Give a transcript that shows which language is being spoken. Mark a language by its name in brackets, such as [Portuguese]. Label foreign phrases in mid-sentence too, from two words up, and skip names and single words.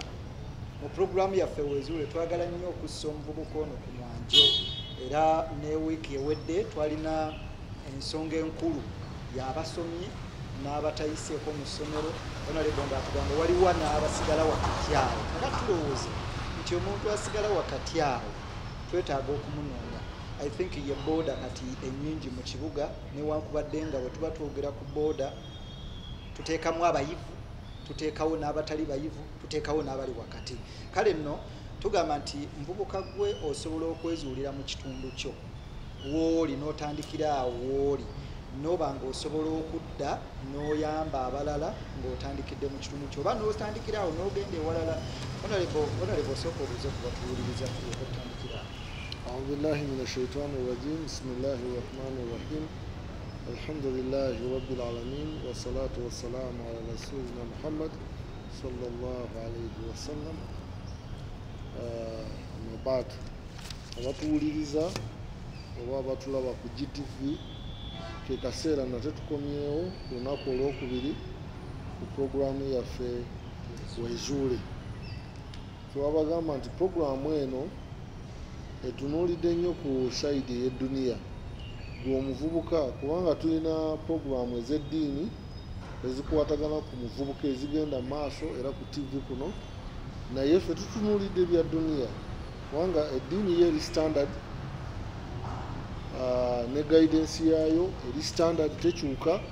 [Ganda] Mu programu yaffe wezuule twagala nnyo okussa omuvubuka ono ku mwanjo, era ne wiiki ewedde twalina ensonga enkulu y'abasomi n'abatayiseeko mu ssomero. Honorable ng'atugamba waliwo n'abasigala wakati awo, nga tulowooza nti omuntu asigala wakati awo twetaaga okumunoonya. [English] I think [Ganda] ye boda kati ennyingi mu kibuga newankubadde nga bwe tuba twogera ku boda tuteekamu abayivu, tuteekawo n'abatali bayivu, tuteekawo n'abali wakati. Kale nno tugamba nti muvubuka gwe osobola okwezuulira mu kitundu kyo w'oli n'otandikira awo w'oli n'oba ng'osobola okudda n'oyamba abalala ng'otandikidde mu kitundu kyo oba n'otandikira awo n'ogenda ewalala. Honorable osooka obuuze ku batuwuliriza okutandikira awo. [Arabic] أعوذ بالله من الشيطان الرجيم بسم الله الرحمن الرحيم الحمد لله رب العالمين والصلاة والسلام على رسولنا محمد صلى الله عليه وسلم. [Ganda] بعد abatuwuliriza oba abatulaba ku GTV ke kaseera nate tukomyewo ku lunaku olwokubiri ku puroguramu yaffe wezuule. Twabagamba nti puroguramu eno etunuulidde nnyo ku sayidi ey'edduniya gw'omuvubuka, kubanga tulina puroguramu ez'eddiini ezikwatagana ku muvubuka ezigenda maaso era ku TV kuno, naye ffe tutunuulidde ebya dduniya kubanga eddiini yo eri standard ne guidance yaayo eri standard tekyuka.